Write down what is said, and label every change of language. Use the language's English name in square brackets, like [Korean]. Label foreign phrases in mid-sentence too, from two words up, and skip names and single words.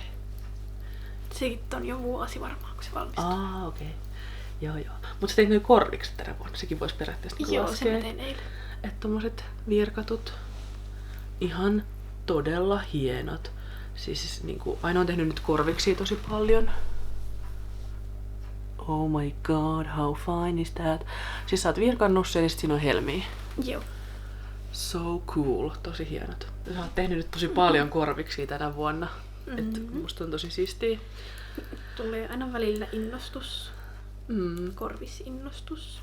[Finnish] Siitä on jo vuosi varmaan, kun se valmistuu. Okei. Joo. Mut sä teit noi korvikset tänä vuonna. Sekin vois periaatteessa niinku Joo, laskea. sen tein eilen. Että tommoset virkatut, ihan todella hienot. Siis niinku, Aina on tehnyt nyt korviksia tosi paljon. [English] Oh my god, how fine is that? [Finnish] Siis sä oot virkannut sen ja sit siinä on helmiä. Joo. [English] So cool, [Finnish] tosi hienot. Sä oot tehnyt nyt tosi paljon korviksia tänä vuonna. Et musta on tosi siistiä. Tulee aina välillä innostus. Korvisinnostus.